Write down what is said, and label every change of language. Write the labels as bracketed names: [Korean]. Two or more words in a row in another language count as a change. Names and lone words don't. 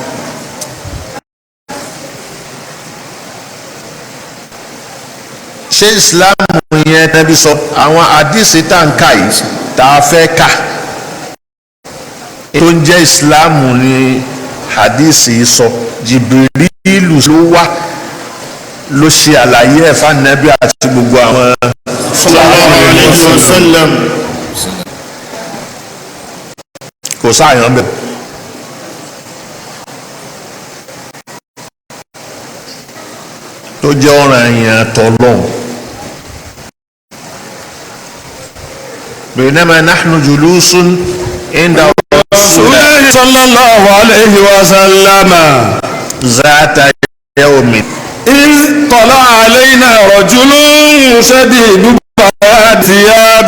[Yoruba] ṣé Islam yẹn Nábì sọ àwọn àdìsí tá n kà yìí tá a fẹ́ kà tó ń jẹ́ Islam ni àdìsí sọ Jibrilu ló wá ló ṣe àlàyé ẹ̀ fún Nábì àti gbogbo àwọn [Arabic] صلى الله عليه وسلم. [Yoruba] kò sáàyàn bẹ́ẹ̀. tó jẹ́ ọ̀ràn èèyàn tọ́lọ́hún. [Arabic] بينما نحن جلوس عند رسول الله صلى الله عليه وسلم ذات يوم إذ طلع علينا رجل شديد بياض الثياب